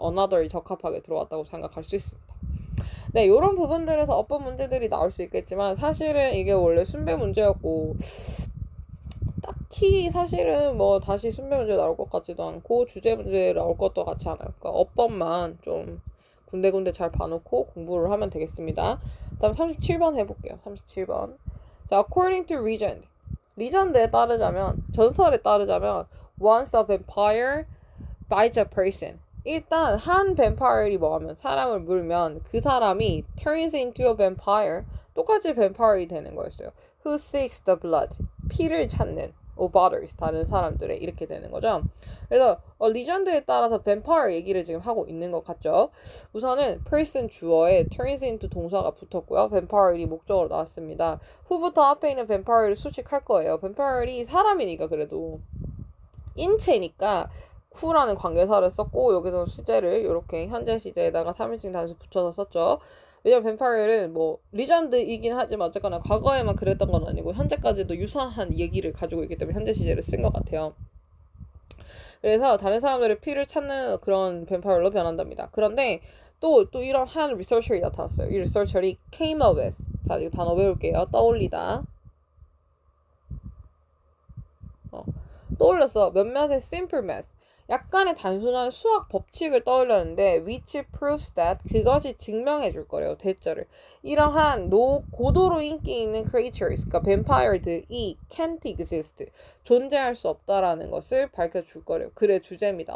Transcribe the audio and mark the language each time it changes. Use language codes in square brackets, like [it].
[ko] another이 적합하게 들어왔다고 생각할 수 있습니다. 네, 이런 부분들에서 어떤 문제들이 나올 수 있겠지만 사실은 이게 원래 순배 문제였고 딱히 사실은 뭐 다시 순배 문제 나올 것 같지도 않고 주제 문제 나올 것도 같지 않아요. 그러니까 어법만 좀 군데군데 잘 봐놓고 공부를 하면 되겠습니다. 다음 37번 해볼게요. 37번. 자, [en] according to legend. [ko] 리전드에 따르자면, 전설에 따르자면 [en] once a vampire bites a person. [ko] 일단 한 뱀파이어이 뭐하면 사람을 물면 그 사람이 [en] turns into a vampire. [ko] 똑같이 뱀파이어이 되는 거였어요. [en] Who seeks the blood. [ko] 피를 찾는. [en] of others, [ko] 다른 사람들의 이렇게 되는 거죠. 그래서 리전드에 따라서 vampire 얘기를 지금 하고 있는 것 같죠. 우선은 person 주어에 turns into 동사가 붙었고요. vampire이 목적으로 나왔습니다. 후부터 앞에 있는 vampire를 수식할 거예요. vampire이 사람이니까 그래도 인체니까 who라는 관계사를 썼고 여기서 시제를 이렇게 현재 시제에다가 3인칭 단수 붙여서 썼죠. 왜냐면 뱀파이어는 뭐 리전드이긴 하지만 어쨌거나 과거에만 그랬던 건 아니고 현재까지도 유사한 얘기를 가지고 있기 때문에 현재 시제를 쓴 것 같아요. 그래서 다른 사람들의 피를 찾는 그런 뱀파이어로 변한답니다. 그런데 또 이런 한 리서처리 나타났어요. 이 리서처리 [en] came up with. [ko] 자, 이 단어 외울게요. 떠올리다. 떠올렸어. 몇몇의 [en] simple math. [ko] 약간의 단순한 수학 법칙을 떠올렸는데 [en] which proves that [ko] 그것이 증명해 줄 거래요. 대절을. 이러한 고도로 인기 있는 creatures, 그러니까 뱀파이어들이 [en] can't exist, [ko] 존재할 수 없다라는 것을 밝혀줄 거래요. 글의 주제입니다.